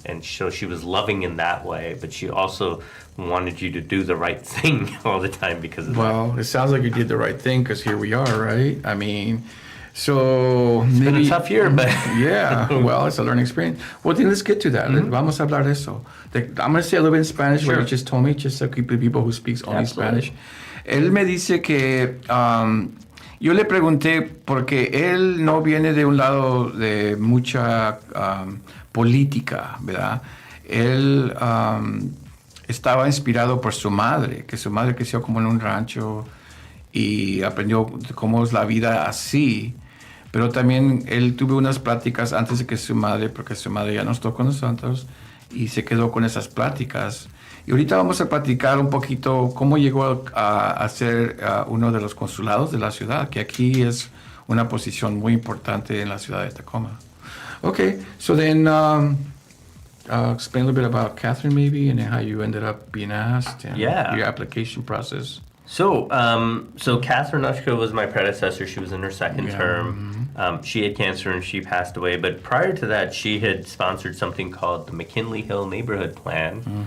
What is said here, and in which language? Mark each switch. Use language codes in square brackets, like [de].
[en] And so she was loving in that way, but she also wanted you to do the right thing all the time because of that. Well, it sounds like you did the right thing because here we are, right? I mean... So it's been a tough year, but yeah, well, it's a learning experience. Well, then let's get to that. [es] Vamos a hablar de eso. [en] I'm going to say a little bit in Spanish, what you just told me, just so people who speaks only Spanish. [es] Él me dice que yo le pregunté porque él no viene de un lado de mucha política, ¿verdad? Él estaba inspirado por su madre, que su madre creció como en un rancho y aprendió cómo es la vida así. Pero también él tuvo unas pláticas antes de que su madre, porque su madre ya no estuvo con nosotros, y se quedó con esas pláticas. Y ahorita vamos a platicar un poquito cómo llegó a ser uno de los consulados de la ciudad, que aquí es una posición muy importante en la ciudad de Tacoma. [en] Okay, so then explain a little bit about Catherine maybe, and how you ended up being asked, and your application process. So Catherine Ushka was my predecessor. She was in her second term. She had cancer and she passed away. But prior to that, she had sponsored something called the McKinley Hill Neighborhood Plan.